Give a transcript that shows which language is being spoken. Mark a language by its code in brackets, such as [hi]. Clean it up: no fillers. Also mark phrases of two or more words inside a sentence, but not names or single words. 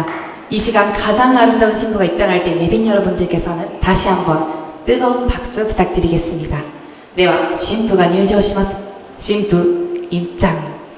[ko] 이 시간 가장 아름다운 신부가 입장할 때 내빈 여러분들께서는 다시 한번 뜨거운 박수 부탁드리겠습니다. [ja] では 신부가 入場します. [ko] 신부 입장.